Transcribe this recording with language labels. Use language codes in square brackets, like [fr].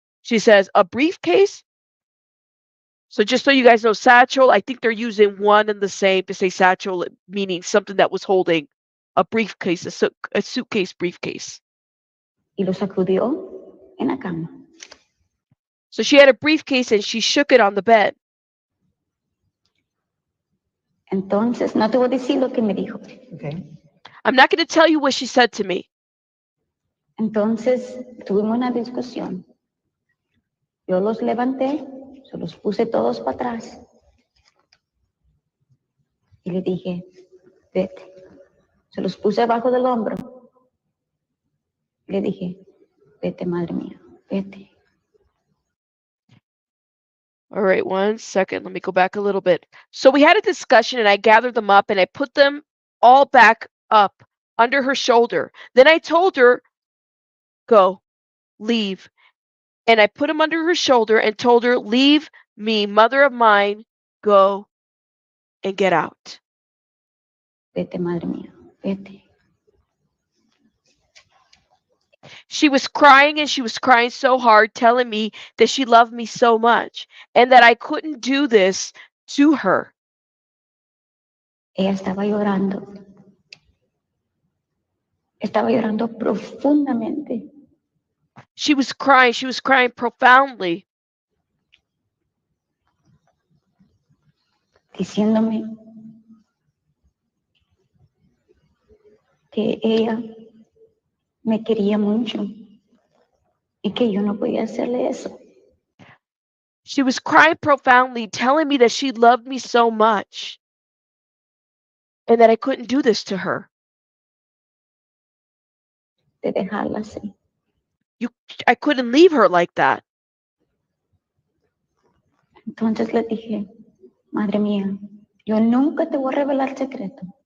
[en] She says a briefcase. So just so you guys know, satchel, I think they're using one and the same to say satchel, meaning something that was holding a briefcase, a suitcase briefcase. [es] Y lo sacudió en la cama. [en] So she had a briefcase and she shook it on the bed. [es] Entonces, no te voy a decir lo que me dijo. [en] Okay. I'm not going to tell you what she said to me. [es] Entonces, tuvimos una discusión. Yo los levanté, se los puse todos para atrás. Y le dije, vete. Se los puse abajo del hombro. Le dije, vete, madre mía, vete. [en] All right, one second. Let me go back a little bit. So we had a discussion and I gathered them up and I put them all back up under her shoulder. Then I told her, go, leave. And I put them under her shoulder and told her, leave me, mother of mine, go and get out. [es] Vete, madre mía, vete. [en] She was crying and she was crying so hard, telling me that she loved me so much and that I couldn't do this to her. [es] Ella estaba llorando. Estaba llorando profundamente. [en] She was crying profoundly. [es] Diciéndome que ella me quería mucho y que yo no podía hacerle eso. [en] She was crying profoundly, telling me that she loved me so much and that I couldn't do this to her. [es] De dejarla así. [en] I couldn't leave her like that. [es] Entonces le dije, madre mía, yo nunca te voy a revelar el secreto.